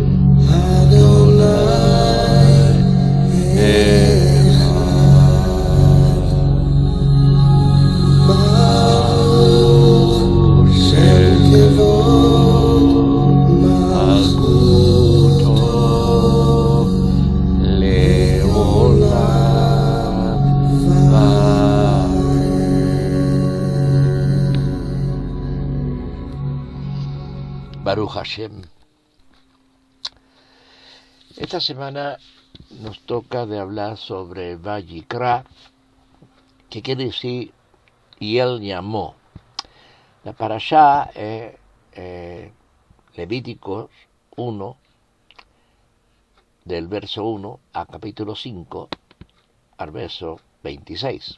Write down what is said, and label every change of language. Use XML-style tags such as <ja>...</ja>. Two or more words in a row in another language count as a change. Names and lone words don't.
<he>אדוני אחד, ברוך שם כבוד מלכותו לעולם ועד. ברוך השם.</he> <es>Esta semana nos toca de hablar sobre Vayikra, que quiere decir y él llamó. La parashá es Levíticos 1, del verso 1 a capítulo 5, al verso 26.</es>